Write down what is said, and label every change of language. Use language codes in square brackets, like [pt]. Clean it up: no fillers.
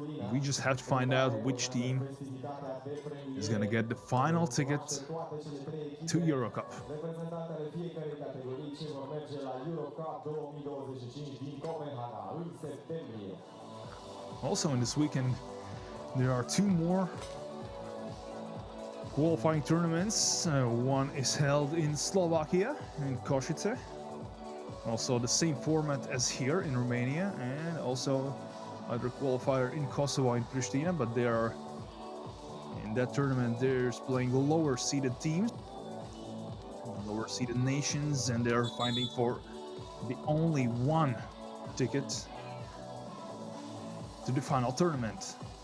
[en] We just have to find out which team is going to get the final ticket to Euro Cup. [ro] Reprezentantele fiecărei categorii ce vor merge la Europe Cup 2025 din Copenhaga în septembrie. [en] Also in this weekend, there are two more qualifying tournaments. One is held in Slovakia, in Košice. Also the same format as here in Romania, and also other qualifier in Kosovo in Pristina, but they are in that tournament there's playing the lower seeded teams, lower seeded nations, and they're fighting for the only one ticket to the final tournament.